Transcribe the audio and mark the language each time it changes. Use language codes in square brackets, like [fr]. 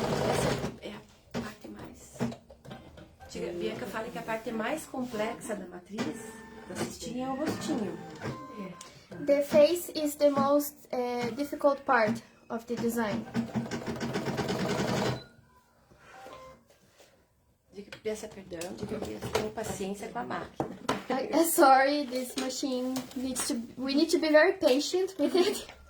[pt] Essa é a parte mais... Bianca fala que a parte mais complexa da matriz, da cestinha, é o rostinho. [en] The face is the most difficult part of the design. [pt] Peça perdão, diga que tenha paciência com a máquina. [en] Sorry, this machine we need to be very patient with it.